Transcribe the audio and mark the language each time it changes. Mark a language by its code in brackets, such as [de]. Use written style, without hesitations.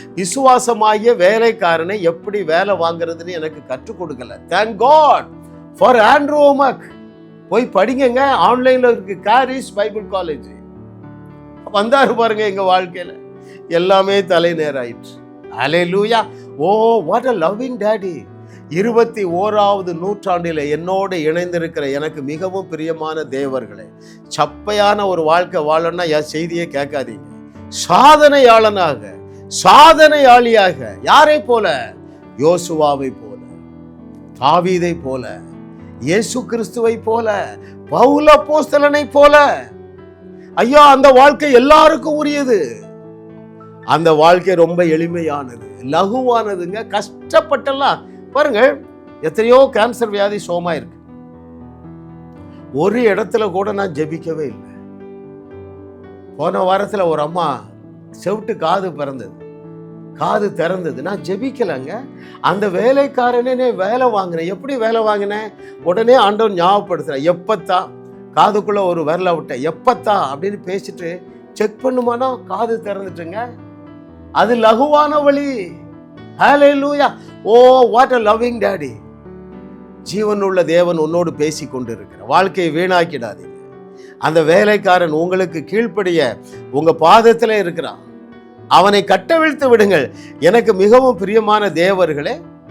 [ta] விசுவாசமாகிய வேலைக்காரனை எப்படி வேலை வாங்குறதுன்னு எனக்கு கற்றுக் கொடுக்கல. [en] Thank God for Andrew Wommack. [ta] போய் படிங்க, ஆன்லைன்ல இருக்கு. காரிஸ் பைபிள் காலேஜ் வந்தாரு பாருங்க. எங்க வாழ்க்கையில எல்லாமே தலை நேராயிற்று. ஹல்லேலூயா. [en] Oh what a loving daddy. [ta] 21வது நூற்றாண்டில் என்னோடு இணைந்திருக்கிற எனக்கு மிகவும் பிரியமான தேவர்களே, சப்பையான ஒரு வாழ்க்கை வாழணும்னா என் செய்தியை கேட்காதீங்க. சாதனையாளனாக, சாதனையாளியாக, யாரை போல? யோசுவாவை போல, தாவீதை போல, இயேசு கிறிஸ்துவை போல, பவுல் அப்போஸ்தலனை போல. ஐயா, அந்த வாழ்க்கை எல்லாருக்கும் உரியது. அந்த வாழ்க்கை ரொம்ப எளிமையானது, லகுவானதுங்க. கஷ்டப்பட்டெல்லாம் பாருங்க, எத்தனையோ கேன்சர் வியாதி சோமா இருக்கு. ஒரு இடத்துல கூட நான் ஜெபிக்கவே இல்லை. போன வாரத்துல ஒரு அம்மா செவிட்டு காது திறந்தது. நான் ஜெபிக்கலங்க. அந்த வேலைக்காரனே வேலை வாங்கினேன். எப்படி வேலை வாங்கினேன்? உடனே ஆண்டவன் ஞாபகப்படுத்துறேன். எப்பத்தா காதுக்குள்ள ஒரு விரல விட்டேன். எப்பத்தா அப்படின்னு பேசிட்டு செக் பண்ணுமானா காது திறந்துட்டுங்க. அது லகுவான வழி. ஹல்லேலூயா. [en] Oh what a loving daddy. [ta] ஜீவனுள்ள தேவன் உன்னோடு பேசி கொண்டு இருக்கிற வாழ்க்கையை வீணாக்கிடாதீங்க. அந்த வேலைக்காரன் உங்களுக்கு கீழ்ப்படிய உங்க பாதத்துல இருக்கிறான். அவனை கட்டவிழ்த்து விடுங்கள். எனக்கு மிகவும் பிரியமான தேவர்களே,